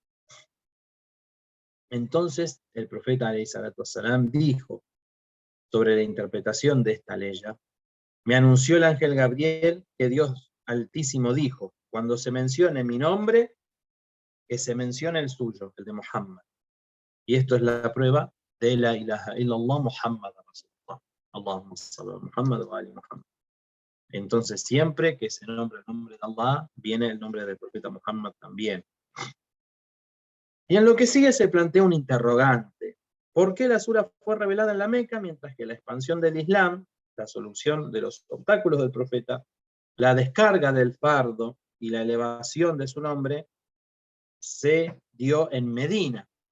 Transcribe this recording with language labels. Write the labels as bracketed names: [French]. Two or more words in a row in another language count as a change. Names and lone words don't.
[Spanish] Entonces el profeta ﷺ dijo sobre la interpretación de esta ley: me anunció el ángel Gabriel que Dios Altísimo dijo, cuando se mencione mi nombre, que se mencione el suyo, el de Muhammad. Y esto es la prueba de la [Arabic] إله إلا الله محمد رسول الله. اللهم صل على محمد و آل محمد. [Spanish] Entonces siempre que se nombra el nombre de Allah, viene el nombre del profeta Muhammad también. Y en lo que sigue se plantea un interrogante. ¿Por qué la sura fue revelada en la Meca, mientras que la expansión del Islam, la solución de los obstáculos del profeta, la descarga del fardo y la elevación de su nombre, se dio en Medina?